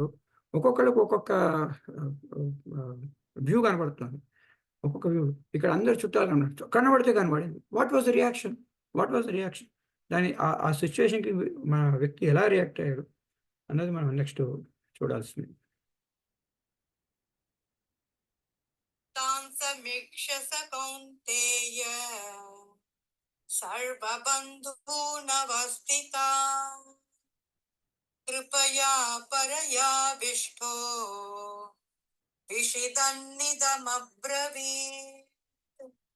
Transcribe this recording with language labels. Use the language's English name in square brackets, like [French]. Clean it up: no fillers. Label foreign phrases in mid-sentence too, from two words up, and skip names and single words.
[Telugu] ఒక్కొక్కళ్ళకి ఒక్కొక్క ఆహ్, ఆహ్, వ్యూ కనబడుతుంది. ఒక్కొక్క వ్యూ. ఇక్కడ అందరూ చుట్టాలు కనబడతారు. కనబడితే కనబడింది. [English] What was the reaction? [Telugu] దాని ఆ సిట్యుయేషన్‌కి మన వ్యక్తి ఎలా రియాక్ట్ అయ్యాడు అన్నది మనం నెక్స్ట్ చూడాల్సింది. [Sanskrit] तान् समीक्ष स कौन्तेय सर्वबन्धूनवस्थितान् कृपया परयाविष्टो विषिदन्निदमब्रवीत्।